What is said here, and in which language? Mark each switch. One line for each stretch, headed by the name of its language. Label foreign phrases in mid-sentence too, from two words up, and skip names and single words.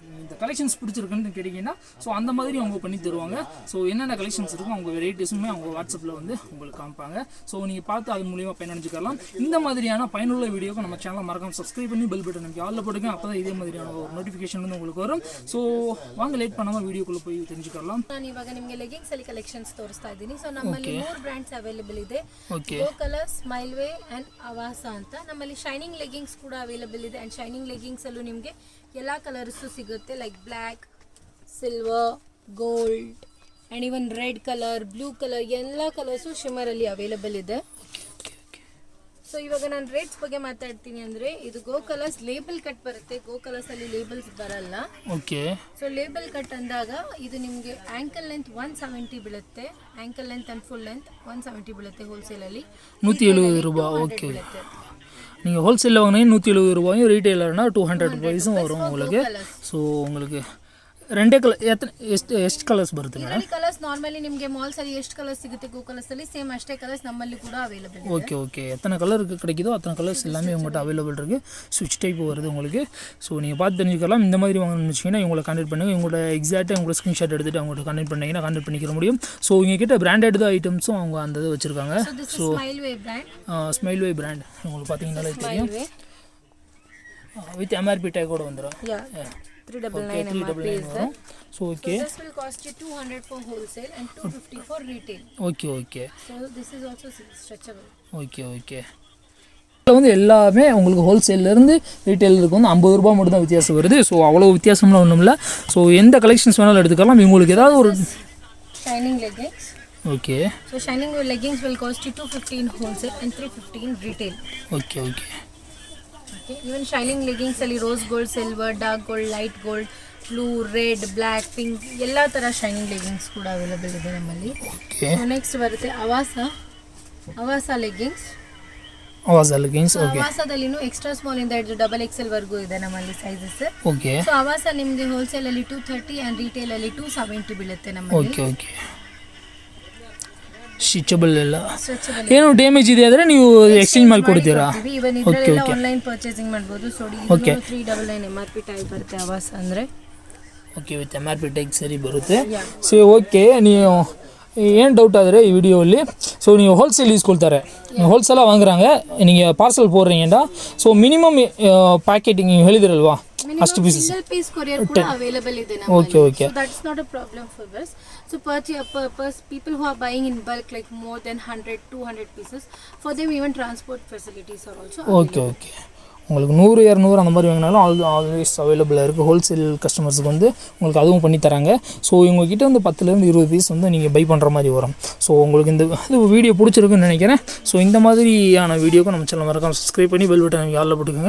Tamil: இந்த கலெக்ஷன்ஸ் பிடிச்சிருக்குன்னு கேட்டிங்கன்னா ஸோ அந்த மாதிரி அவங்க பண்ணி தருவாங்க. ஸோ என்னென்ன கலெக்ஷன்ஸ் இருக்கும் அவங்க வெரைட்டிஸுமே அவங்க வாட்ஸ்அப்பில் வந்து உங்களுக்கு காமிப்பாங்க. ஸோ நீங்கள் பார்த்து அது மூலியமாக பயனடைஞ்சிக்கலாம். இந்த மாதிரியான பயனுள்ள வீடியோக்கு நம்ம சேனலை மறக்காம சப்ஸ்கிரைப் பண்ணி
English: bell button
Tamil: நமக்கு ஆளில் போட்டுங்க. அப்போ தான் இதே மாதிரியான ஒரு நோட்டிஃபிகேஷன் வந்து உங்களுக்கு வரும். ஸோ வாங்க லேட் பண்ணாமல் வீடியோக்குள்ளே போய் தெரிஞ்சுக்கலாம்.
Kannada: ನಾನು ಇವಾಗ ನಿಮಗೆ ಲೆಗ್ಗಿಂಗ್ಸ್ ಅಲ್ಲಿ ಕಲೆಕ್ಷನ್ಸ್ ತೋರಿಸ್ತಾ ಇದ್ದೀನಿ. ಸೊ ನಮ್ಮಲ್ಲಿ 3 ಬ್ರಾಂಡ್ಸ್ ಅವೈಲೇಬಲ್ ಇದೆ. ಓಕೆ ಗೋ ಕಲರ್, ಸ್ಮೈಲ್ ವೇ ಅಂಡ್ ಅವಾಸ ಅಂತ. ನಮ್ಮಲ್ಲಿ
English: shining leggings
Kannada: ಕೂಡ ಅವೈಲೇಬಲ್ ಇದೆ.
English: and shining leggings
Kannada: ಅಲ್ಲೂ ನಿಮಗೆ ಎಲ್ಲ ಕಲರ್ಸ್ ಸಿಗುತ್ತೆ.
English: like black, silver, gold and even red colour, blue colour
Kannada: ಎಲ್ಲ ಕಲರ್ಸು ಶಿಮ್ಮರ್ ಅಲ್ಲಿ ಅವೈಲೇಬಲ್ ಇದೆ. ಸೊ ಇವಾಗ ನಾನು ರೇಟ್ಸ್ ಬಗ್ಗೆ ಮಾತಾಡ್ತೀನಿ. ಅಂದರೆ ಇದು ಗೋ ಕಲರ್ಸ್
English: label cut
Kannada: ಬರುತ್ತೆ. ಗೋ ಕಲರ್ಸ್ ಅಲ್ಲಿ ಲೇಬಲ್ಸ್ ಬರಲ್ಲ. ಓಕೆ. ಸೊ
English: label cut
Kannada: ಅಂದಾಗ ಇದು ನಿಮಗೆ
English: ankle length
Kannada: 170 ಬೀಳುತ್ತೆ.
English: ankle length and full length
Kannada: 170 ಬೀಳುತ್ತೆ ஹோல்சேலಲ್ಲಿ.
Tamil: 170 ரூபாய். ஓகே. நீங்கள் ஹோல்சேலில் வாங்கினீங்க 170 ரூபாயும், ரீட்டெயிலர்னா 200 ருபீஸும் வரும் உங்களுக்கு. ஸோ உங்களுக்கு ரெண்டே கலர்
Kannada: ಎಷ್ಟು ಕಲರ್ಸ್ ಬರುತ್ತೆ ಮೇಡಮ್? ಕಲರ್ಸ್ ನಾರ್ಮಲಿ ನಿಮಗೆ ಮಾಲ್ಸ್ ಅಲ್ಲಿ ಎಷ್ಟು ಕಲರ್ಸ್ ಸಿಗುತ್ತೆ ಗೋ ಕಲರ್ಸ್ ಅಲ್ಲಿ ಸೇಮ್ ಅಷ್ಟೇ ಕಲರ್ಸ್ ನಮ್ಮಲ್ಲಿ ಕೂಡ ಅವೈಲೇಬಲ್ ಇದೆ.
English: okay okay.
Tamil: எத்தனை கலர் கிடைக்குதோ அத்தனை கலர்ஸ் எல்லாமே உங்கள்கிட்ட அவைலபிள் இருக்குது.
English: switch type
Tamil: வருது உங்களுக்கு. ஸோ நீங்கள் பார்த்து தெரிஞ்சுக்கலாம். இந்த மாதிரி வாங்கணும்னு வச்சிங்கன்னா இவங்களை கான்டெக்ட் பண்ணுங்கள். உங்களோட எக்ஸாக்டாக உங்களோட ஸ்க்ரீன்ஷாட் எடுத்துகிட்டு அவங்கள்ட்ட கான்டெக்ட் பண்ணிங்கன்னா கான்டெக்ட் பண்ணிக்கிற முடியும். ஸோ இங்கே கிட்ட
English: branded items
Tamil: அவங்க அந்த இது வச்சுருக்காங்க. ஸோ ஸ்மைல் வே பிராண்ட், ஸ்மைல் வே பிராண்ட் உங்களுக்கு பார்த்தீங்கன்னாலே தெரியும்.
English: with MRP tag
Tamil: கூட வந்துடும்.
English: 399 MRP is there. So okay. So this will cost you 200 for wholesale and 250 for retail. Okay okay. So this is also stretchable. Okay okay.
Tamil: இதில் வந்து எல்லாமே உங்களுக்கு ஹோல்சேல்லேருந்து ரீட்டெயிலருக்கு வந்து 50 ரூபா மட்டும் தான் வித்தியாசம் வருது. ஸோ அவ்வளோ வித்தியாசம்லாம் ஒன்றும் இல்லை. ஸோ எந்த கலெக்ஷன்ஸ் வேணாலும் எடுத்துக்கலாம். உங்களுக்கு ஏதாவது ஒரு
English: ஷைனிங் leggings. Okay. So shining leggings will cost you 250 in wholesale and 350 in retail. Okay okay. Even shining leggings
Kannada: ಅಲ್ಲಿ
English: rose gold, silver, dark gold, light gold, blue, red, black, pink
Kannada: ಎಲ್ಲ ಥರ
English: shining leggings
Kannada: ಕೂಡ ಅವೈಲೇಬಲ್ ಇದೆ ನಮ್ಮಲ್ಲಿ.
English: so next
Kannada: ಬರುತ್ತೆ ಅವಾಸ ಲೆಗ್ಗಿಂಗ್ಸ್. ಓಕೆ. ಅವಾಸದಲ್ಲಿನೂ
English: extra small
Kannada: ಇಂದ ಹಿಡಿದು
English: double XL
Kannada: ವರೆಗೂ ಇದೆ ನಮ್ಮಲ್ಲಿ ಸೈಜಸ್. ಓಕೆ. ಸೊ ಅವಾಸ ನಿಮಗೆ ಹೋಲ್ಸೇಲ್ ಅಲ್ಲಿ 230
English: and retail
Kannada: ಅಲ್ಲಿ 270 ಬೀಳುತ್ತೆ ನಮ್ಮಲ್ಲಿ.
English: okay okay.
Kannada: ಸ್ಟಿಚಬಲ್ ಎಲ್ಲ ಏನು ಡ್ಯಾಮೇಜ್ ಇದೆ ಆದರೆ ನೀವು ಎಕ್ಸ್ಚೇಂಜ್ ಮಾಡಿ ಕೊಡ್ತೀರಾ? ಇವನ್ ಇದೆಲ್ಲ
English: online purchasing
Kannada: ಮಾಡ್ಬೋದು. ಸೊ ಇದು 399
English: MRP type
Kannada: ಬರುತ್ತೆ ಅವಾಸ ಅಂದರೆ. ಓಕೆ.
English: with MRP type
Kannada: ಸರಿ ಬರುತ್ತೆ.
English: so okay.
Kannada: ನೀವು ಏನು ಡೌಟ್ ಆದರೆ ಈ
Tamil: ವಿಡಿயோவில் ஸோ நீங்கள் ஹோல்சேல் யூஸ் கொடுத்தாரு, நீங்கள் ஹோல்சேலாக வாங்குறாங்க, நீங்கள் பார்சல் போடுறீங்கடா.
English: so minimum
Kannada: ಪ್ಯಾಕೆಟಿಂಗ್ ನೀವು ಹೇಳಿದಿರಲ್ವಾ ಅಷ್ಟು ಪೀಸಸ್
English: single piece courier
Kannada: ಕೂಡ ಅವೈಲೇಬಲ್ ಇದೆ ನಮ್ಮಲ್ಲಿ.
English: okay okay. so that's not a problem for us. So people who are buying in bulk like more than 100-200 pieces, for them even transport facilities are also available. okay okay.
Tamil: உங்களுக்கு 100-200 அந்த மாதிரி வாங்கினாலும்
English: always available
Tamil: இருக்குது. ஹோல்சேல் கஸ்டமர்ஸுக்கு வந்து உங்களுக்கு அதுவும் பண்ணி தராங்க. ஸோ இவங்ககிட்ட வந்து 10-20 பீஸ் வந்து நீங்கள் பை பண்ணுற மாதிரி வரும். ஸோ உங்களுக்கு இந்த வீடியோ பிடிச்சிருக்குன்னு நினைக்கிறேன். ஸோ இந்த மாதிரியான வீடியோக்கு நம்ம சேனல் மறக்காம சப்ஸ்கிரைப் பண்ணி
English: bell button
Tamil: யாரில் போட்டுக்கோங்க.